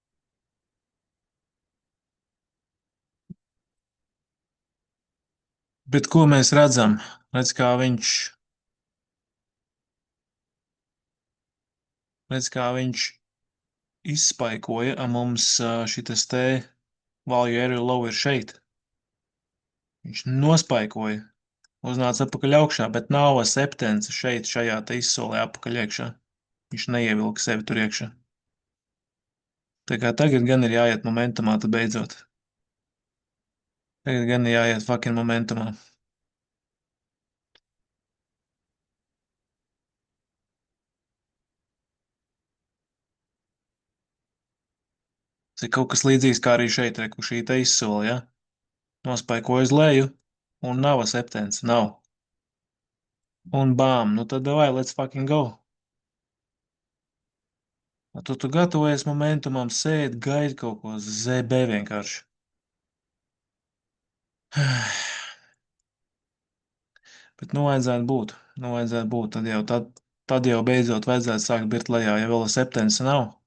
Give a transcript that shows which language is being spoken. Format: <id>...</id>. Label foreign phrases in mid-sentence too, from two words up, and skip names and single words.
<lv>Bet ko mēs redzam? Redz, kā viņš izspaikoja, a mums šitas te</lv> <en>value area low</en> <lv>ir šeit. Viņš nospaikoja, uznāca atpakaļ augšā, bet nav septence šeit, šajā te izsolē atpakaļ iekšā. Viņš neievilka sevi tur iekšā. Tā kā tagad gan ir jāiet momentumā, tad beidzot. Tagad gan ir jāiet fucking momentumā. Tas ir kaut kas līdzīgs kā arī šeit, re, kur šī te izsola, ja? Nospaikoja uz leju, un nav septence, nav. Un bām, nu tad davai,</lv> <en>let's fucking go.</en> <lv>Tu gatavojies momentumam, sēdi, gaidi kaut ko ZB vienkārši. Bet nu vajadzētu būt, tad jau beidzot vajadzētu sākt birt lejā, ja vēl septence nav.</lv>